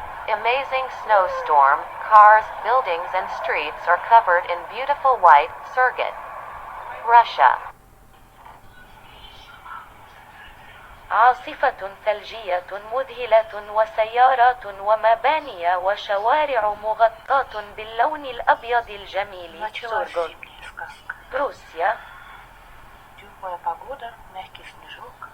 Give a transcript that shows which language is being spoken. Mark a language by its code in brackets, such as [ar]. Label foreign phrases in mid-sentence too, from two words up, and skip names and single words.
[en] amazing snowstorm, cars, buildings and streets are covered in beautiful white circuit. Russia. [ar] عاصفة ثلجية مذهلة وسيارات ومباني وشوارع مغطاة باللون الأبيض الجميل. [ru] Началась зимняя сказка. [ar] روسيا. [ru] Теплая погода, мягкий снежок.